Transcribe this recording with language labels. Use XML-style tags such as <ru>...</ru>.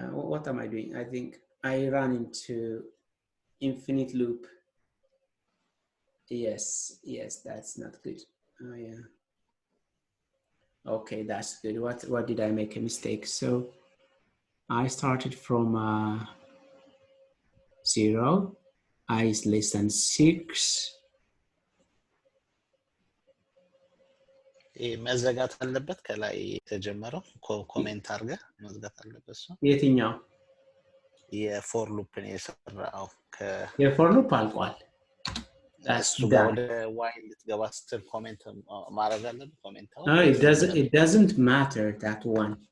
<en>what am I doing I think I run into infinite loop yes that's not good oh yeah okay that's good what did I make a mistake so I started from 0 I is less than 6</en> <am>መዘጋት አለበት ከላይ የተጀመረው ኮሜንት አርገ መዘጋት አለበት እሱ የትኛው የፎር ሉፕን የሰራው የፎር ሉፕ አልቋል that's ወደ while ልትገባ ስትል ኮሜንት ማድረግ አለበት ኮሜንት</am> <en>it doesn't matter that one</en>